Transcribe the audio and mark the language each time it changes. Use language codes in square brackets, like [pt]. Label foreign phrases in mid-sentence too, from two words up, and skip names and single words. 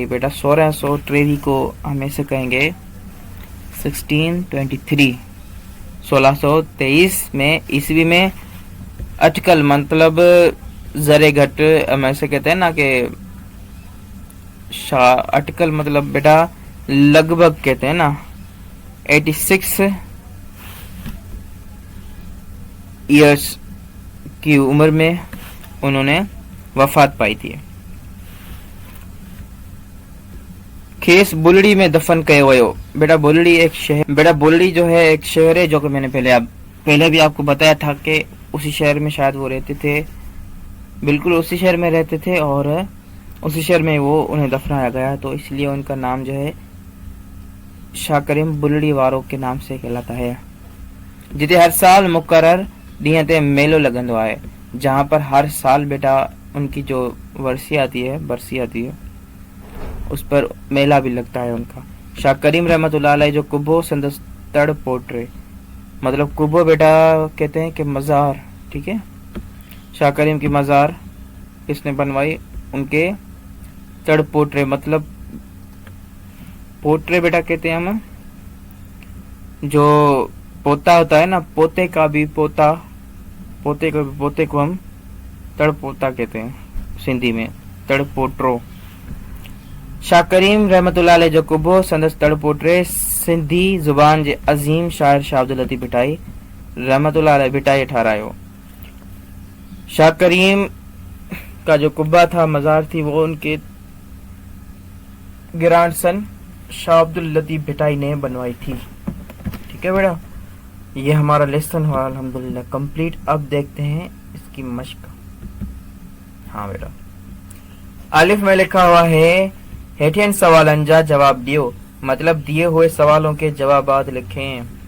[hi] बेटा 1623 को हम ऐसे कहेंगे 1623, 1623 में ईस्वी में अटकल मतलब [sd] जरे घट, [hi] हम ऐसे कहते हैं ना कि शाह अटकल मतलब बेटा लगभग कहते हैं ना, 86 ईयर्स की उम्र में उन्होंने वफात पाई थी। [sd] खेस बुलड़ी में दफन कयो वयो। [hi] बेटा बुलड़ी एक शहर, बेटा बुलड़ी जो है एक शहर है, जो कि मैंने पहले भी आपको बताया था कि उसी शहर में शायद वो रहते थे, बिल्कुल उसी शहर में रहते थे और उसी शहर में वो उन्हें दफनाया गया, तो इसलिए उनका नाम जो है शाह करीम बुलड़ी वारों के नाम से कहलाता है। [sd] जिते हर साल मुकर्रर ॾींहं ते मेलो लगंदो आहे, [hi] जहाँ पर हर साल बेटा उनकी जो बरसी आती है उस पर मेला भी लगता है उनका। [sd] शाह करीम [ar] رحمة الله عليه [sd] जो कुबो संदस तड़ पोट्रे, [hi] मतलब कुबो बेटा कहते हैं कि मज़ार, ठीक है। शाह करीम की मज़ार किसने बनवाई, उनके [sd] तड़ पोट्रे, [hi] मतलब पोट्रे बेटा कहते हैं हम जो पोता होता है ना, पोते का भी पोता, पोते को हम तड़पोता कहते हैं सिंधी में, तड़पोट्रो। [sd] शाह करीम [ar] رحمة الله عليه [sd] जो कुबो संदस तड़पोट्रे सिंधी जुबान जे अजीम शायर शाह अब्दुल लतीफ भिटाई [ar] رحمة الله عليه [sd] भिटाई ठहरायो। [hi] शाह करीम का जो कुब्बा था, मजार थी, वो उनके [en] grand son [hi] शाह अब्दुल लतीफ भिटाई ने बनवाई थी। ठीक है बेटा, ये हमारा लेसन हुआ अल्हम्दुलिल्लाह कंप्लीट। अब देखते हैं इसकी मश्क। हाँ बेटा, अलिफ में लिखा हुआ है [sd] हेठियन सवालन जा जवाब दियो, [hi] मतलब दिए हुए सवालों के जवाबात लिखें।